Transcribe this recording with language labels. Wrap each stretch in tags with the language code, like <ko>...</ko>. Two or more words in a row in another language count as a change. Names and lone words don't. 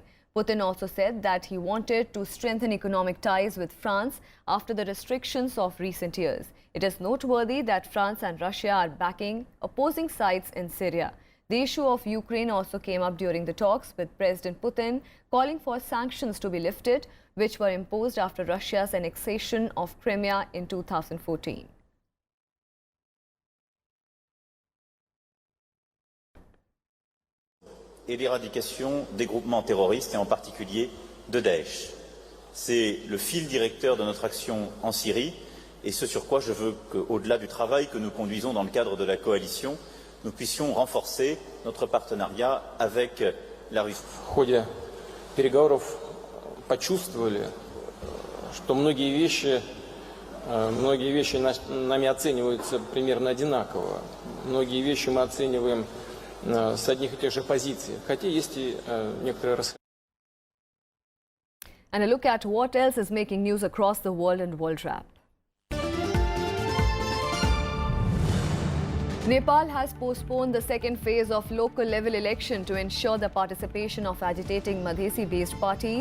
<en>Putin also said that he wanted to strengthen economic ties with France after the restrictions of recent years. It is noteworthy that France and Russia are backing opposing sides in Syria. The issue of Ukraine also came up during the talks, with President Putin calling for sanctions to be lifted, which were imposed after Russia's annexation of Crimea in 2014.</en> <fr>Et l'éradication des groupements terroristes, et en particulier de Daesh. C'est le fil directeur de notre action en Syrie, et ce sur quoi je veux qu'au-delà du travail que nous conduisons dans le cadre de la coalition, nous puissions renforcer notre partenariat avec la Russie.</fr> <ru>В ходе переговоров почувствовали, что многие вещи нами оцениваются примерно одинаково. Многие вещи мы оцениваем с одних и тех же позиций, хотя есть и некоторые расхождения.</ru> <en>And a look at what else is making news across the world in World Wrap. Nepal has postponed the second phase of local level election to ensure the participation of agitating Madhesi-based parties.</en>